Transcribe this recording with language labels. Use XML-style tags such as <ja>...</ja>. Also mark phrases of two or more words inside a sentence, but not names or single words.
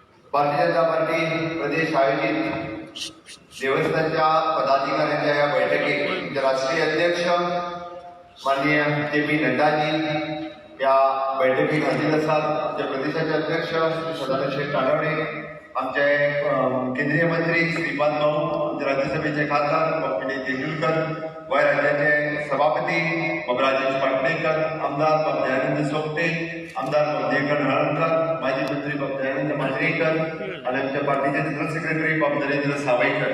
<mr>भारतीय जनता पार्टी प्रदेश आयोजित देवस्थानच्या पदाधिकाऱ्यांच्या या बैठकीत राष्ट्रीय अध्यक्ष माननीय JP नड्डाजी या बैठकीत हजर असतात. आमचे प्रदेशाचे अध्यक्ष श्री सदानंद शेठ कानडे, आमचे केंद्रीय मंत्री श्रीपाद भाऊ, आमचे राज्यसभेचे खासदार बापू तेंडुलकर, गोय राज्याचे सभापती बाबा राजेश पाटणेकर, आमदार बाबा दयानंद सोपटे, आमदार बाबा जयकर्ण हळणकर, माजी मंत्री बाबा दयानंद मांजरेकर आणि आमच्या पार्टीचे</mr> <en>general secretary</en> <mr>बाबा नरेंद्र सावयकर.</mr>